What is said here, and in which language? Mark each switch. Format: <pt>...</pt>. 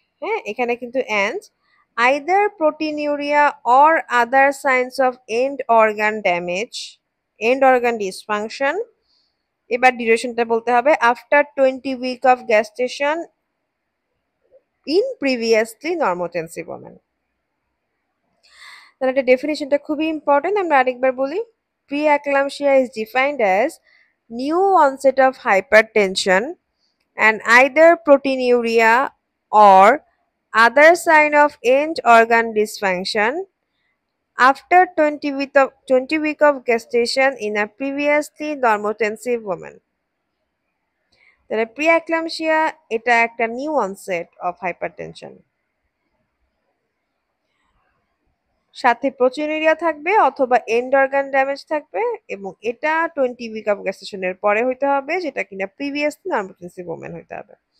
<bn>হ্যাঁ, এখানে কিন্তু</bn> <en>and either proteinuria or other signs of end organ damage, end organ dysfunction,</en> <bn>এবার ডিউরেশনটা বলতে হবে</bn> <en>After 20 week of gestation in previously normotensive women.</en> <bn>তাহলে এটা ডেফিনিশনটা খুবই ইম্পর্টেন্ট, আমরা আরেকবার বলি।</bn> <en>Preeclampsia is defined as new onset of hypertension and either proteinuria or other sign of end organ dysfunction after 20 week of gestation in a previously normotensive woman.</en> <bn>তাহলে প্রিএক্লাম্পসিয়া এটা একটা new onset of hypertension, সাথে proteinuria থাকবে অথবা and organ damage থাকবে, এবং এটা 20 week of গ্যাস্টেশনের পরে হইতে হবে, যেটা কিনা প্রিভিয়াসলি নর্মোটেন্সিভ ওমেন হইতে হবে।</bn>